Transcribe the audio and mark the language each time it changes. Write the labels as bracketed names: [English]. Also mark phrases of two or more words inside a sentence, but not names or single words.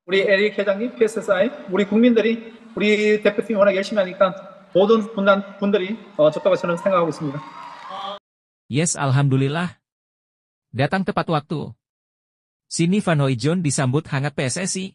[Korean] 우리 에릭 회장님, PSSI, 우리 국민들이 우리 대표팀이 워낙 열심히 하니까 모든 분들이 좋다고 저는 생각하고 있습니다. [Indonesian] Yes, alhamdulillah. Datang tepat waktu. Sini Van Hooijdonk disambut hangat PSSI.